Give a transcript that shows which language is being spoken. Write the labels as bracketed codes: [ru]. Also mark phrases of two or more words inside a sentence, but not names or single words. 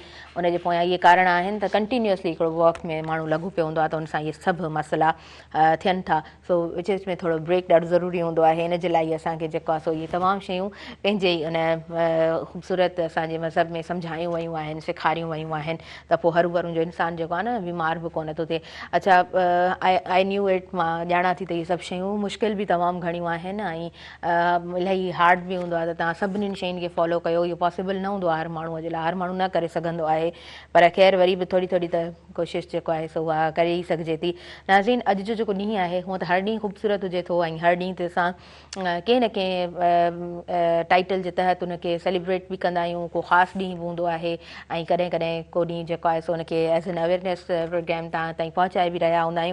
[sd] उनजे पोयां इहे कारण आहिनि त कंटिन्यूअसली हिकिड़ो वॉक में माण्हू लॻो पियो हूंदो आहे, त उन सां इहे सभु मसइला थियनि था। सो विच विच में थोरो ब्रेक ॾाढो ज़रूरी हूंदो आहे। इन जे लाइ असांखे जेको आहे सो इहे तमामु शयूं पंहिंजे ई उन ख़ूबसूरत असांजे मज़हब में सम्झायूं वयूं आहिनि, सेखारियूं वयूं आहिनि, त पोइ हरू भरू जो इंसानु जेको आहे न बीमार बि कोन थो थिए। अच्छा, [en] I knew it, [sd] मां ॼाणा थी त इहे सभु शयूं मुश्किल बि तमामु घणियूं आहिनि ऐं इलाही हार्ड बि हूंदो आहे, त तव्हां सभिनीनि शयुनि खे फॉलो कयो। इहो पॉसिबल न हूंदो आहे हर माण्हूअ जे लाइ, हर माण्हू न करे सघंदो आहे, पर ख़ैर वरी बि थोरी थोरी त कोशिशि जेको आहे सो उहा करे ई सघिजे थी। नाज़रीन, अॼु जो जेको ॾींहुं आहे हूअं त हर ॾींहुं ख़ूबसूरत हुजे थो ऐं हर ॾींहुं ते असां कंहिं न कंहिं टाइटल जे तहत उनखे सेलिब्रेट बि कंदा आहियूं, को ख़ासि ॾींहुं हूंदो आहे ऐं कॾहिं कॾहिं को ॾींहुं जेको आहे सो उनखे [en] as an awareness program [sd] तव्हां ताईं पहुचाए बि रहिया हूंदा आहियूं।